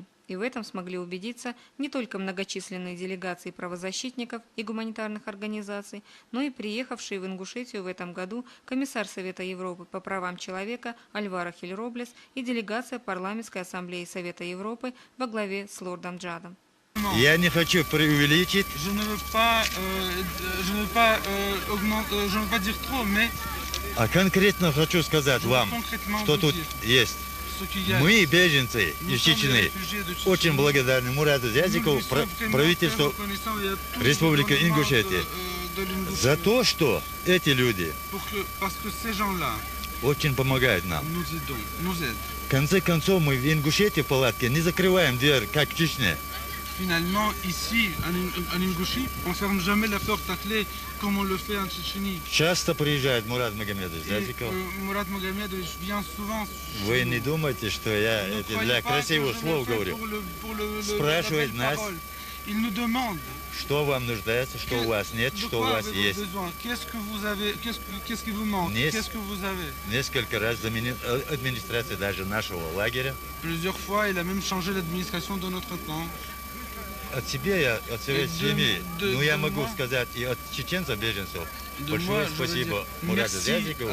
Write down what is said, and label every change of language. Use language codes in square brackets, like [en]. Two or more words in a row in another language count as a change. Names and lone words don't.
[ru] И в этом смогли убедиться не только многочисленные делегации правозащитников и гуманитарных организаций, но и приехавший в Ингушетию в этом году комиссар Совета Европы по правам человека Альваро Хильроблес и делегация Парламентской ассамблеи Совета Европы во главе с лордом Джадом. Я не хочу преувеличить. [fr] Je ne veux pas dire trop, mais [ru] А конкретно хочу сказать вам, что тут есть. Мы, беженцы из Чечни, очень благодарны Мурату Зязикову, правительству Республики Ингушетия, за то, что эти люди очень помогают нам. В конце концов, мы в Ингушетии в палатке не закрываем дверь, как в Чечне. [fr] Finalement, ici, en Ingouchie, on ne ferme jamais la porte à clé comme on le fait en Tchétchénie. [ru] Часто приезжает Мурат Магомедович Зязиков. [fr] Мурат Магомедович vient souvent. [ru] Вы не думайте, что я это для красивых слов говорю. Спрашивает нас, [fr] Il nous demande [ru] что вам нуждается, что у вас нет, что у вас есть. [fr] Qu'est-ce qui vous manque? Qu'est-ce que vous avez? [ru] Несколько раз администрация даже нашего лагеря. [fr] Plusieurs fois, il a même changé l'administration de notre camp. [ru] От себя, от своей семьи, но я могу сказать и от чеченцев, беженцев, большое спасибо Мурату Зязикову.